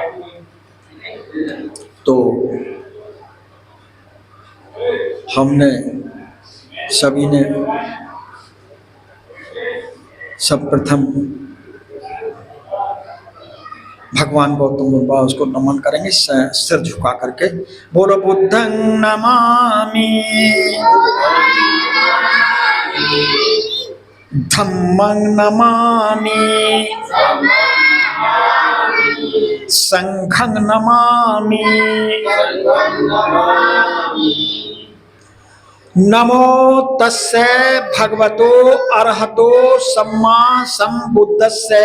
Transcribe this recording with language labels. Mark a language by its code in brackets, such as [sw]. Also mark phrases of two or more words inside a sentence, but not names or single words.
[hi] तो हमने सभी ने सर्वप्रथम भगवान गौतम बुद्ध उसको नमन करेंगे सिर झुका करके। [pi] बोलो बुद्धं नमामि, धम्मं नमामि, संघं नमामि। नमो तस्से भगवतो अरहतो सम्मा संबुद्धस्से।